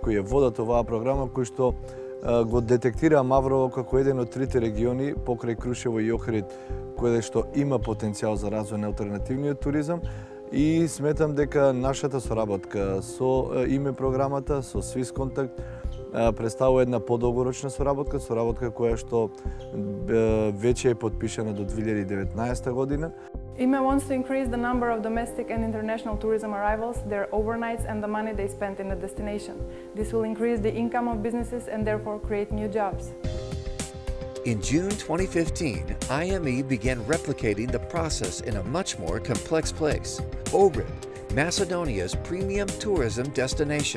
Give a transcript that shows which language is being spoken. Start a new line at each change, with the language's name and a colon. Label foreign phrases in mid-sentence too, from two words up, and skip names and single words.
Macedonian: кои ја водат оваа програма, кои што го детектираа Маврово како еден од 3 региони покрај Крушево и Охрид, кој што има потенцијал за развој на алтернативниот туризам, и сметам дека нашата соработка со име програмата, со Swiss Contact, представува една подолгорочна соработка која што веќе е подпишана до 2019 година.
English: IME wants to increase the number of domestic and international tourism arrivals, their overnights and the money they spend in the destination. This will increase the income of businesses and therefore create new jobs. In June 2015, IME began replicating the process in a much more complex place, Ohrid, Macedonia's premium tourism destination.